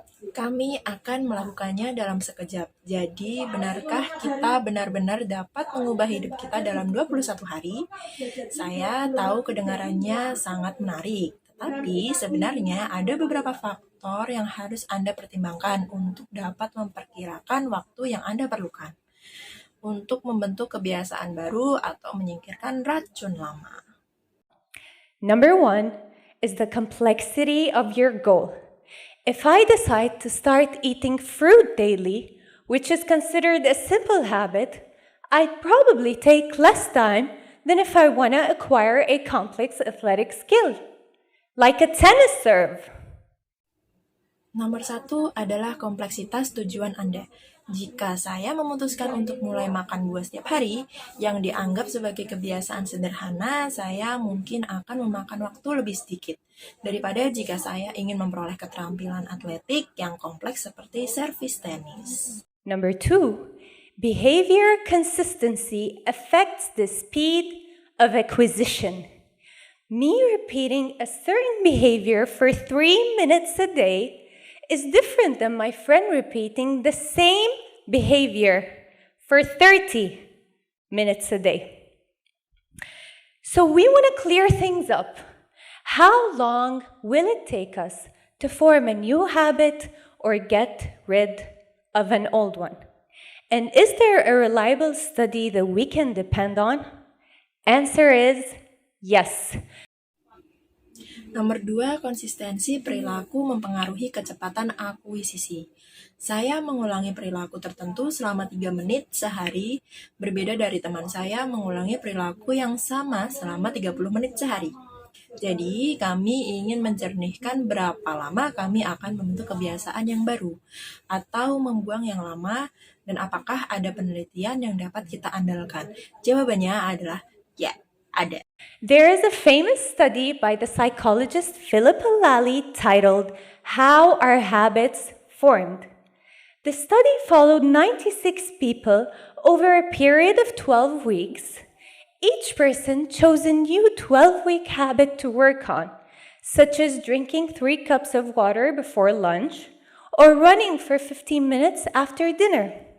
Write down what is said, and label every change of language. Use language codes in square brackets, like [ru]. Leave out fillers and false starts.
[id] Kami akan melakukannya dalam sekejap. Jadi, benarkah kita benar-benar dapat mengubah hidup kita dalam 21 hari? Saya tahu kedengarannya sangat menarik, tetapi sebenarnya ada beberapa faktor yang harus Anda pertimbangkan untuk dapat memperkirakan waktu yang Anda perlukan untuk membentuk kebiasaan baru atau menyingkirkan racun lama. [en] Number one is the complexity of your goal. If I decide to start eating fruit daily, which is considered a simple habit, I'd probably take less time than if I want to acquire a complex athletic skill, like a tennis serve. [id] Nomor satu adalah kompleksitas tujuan Anda. Jika saya memutuskan untuk mulai makan buah setiap hari, yang dianggap sebagai kebiasaan sederhana, saya mungkin akan memakan waktu lebih sedikit daripada jika saya ingin memperoleh keterampilan atletik yang kompleks seperti servis tenis. [en] Number two, behavior consistency affects the speed of acquisition. Me repeating a certain behavior for 3 minutes a day is different than my friend repeating the same behavior for 30 minutes a day. So we want to clear things up. How long will it take us to form a new habit or get rid of an old one? And is there a reliable study that we can depend on? Answer is yes. [id] Nomor 2, konsistensi perilaku mempengaruhi kecepatan akuisisi. Saya mengulangi perilaku tertentu selama 3 menit sehari, berbeda dari teman saya mengulangi perilaku yang sama selama 30 menit sehari. Jadi, kami ingin menjernihkan berapa lama kami akan membentuk kebiasaan yang baru, atau membuang yang lama, dan apakah ada penelitian yang dapat kita andalkan. Jawabannya adalah ya, ada. [en] There is a famous study by the psychologist Philip Lally titled How Are Habits Formed? The study followed 96 people over a period of 12 weeks. Each person chose a new 12-week habit to work on, such as drinking 3 cups of water before lunch or running for 15 minutes after dinner.